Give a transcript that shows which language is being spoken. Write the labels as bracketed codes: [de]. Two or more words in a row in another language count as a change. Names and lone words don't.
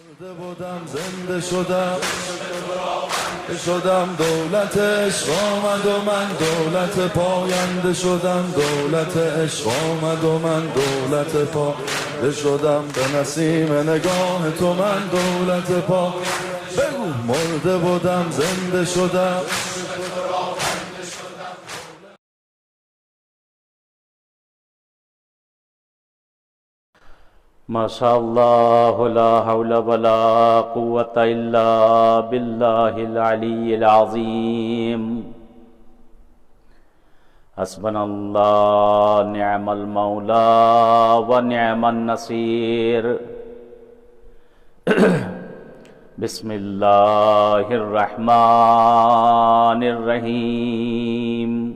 [fa] مرده بودم زنده شدم دولت عشق آمد و من دولت پاینده شدم دولت عشق آمد و من دولت پاینده شدم به نسیم نگاه تو من دولت پا بگو مرده بودم زنده شدم. [ar] ماشاء اللہ لا حول ولا قوة الا باللہ العلی العظیم. حسبنا اللہ نعم المولا ونعم النصیر. بسم اللہ الرحمن الرحیم.